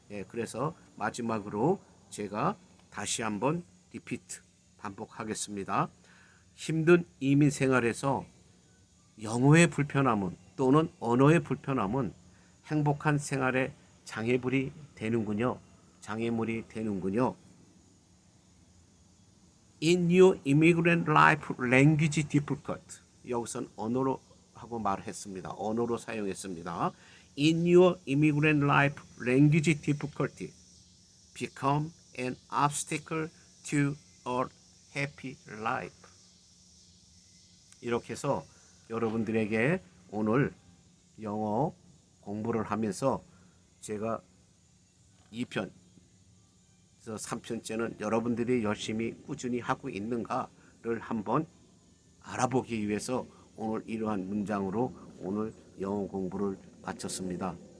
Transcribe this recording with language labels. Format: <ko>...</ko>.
<ko>그래서 마지막으로 제가 다시 한번 리피트 반복하겠습니다. 힘든 이민 생활에서 영어의 불편함은 또는 언어의 불편함은 행복한 생활의 장애물이 되는군요. 장애물이 되는군요.</ko> <en>In your immigrant life language difficult.</en> <ko>여기선 언어로 하고 말했습니다. 언어로 사용했습니다.</ko> <en>In your immigrant life language difficulty become an obstacle to a happy life.</en> <ko>이렇게 해서 여러분들에게 오늘 영어 공부를 하면서 제가 2편, 3편째는 여러분들이 열심히 꾸준히 하고 있는가를 한번 알아보기 위해서 오늘 이러한 문장으로 오늘 영어 공부를 마쳤습니다.</ko>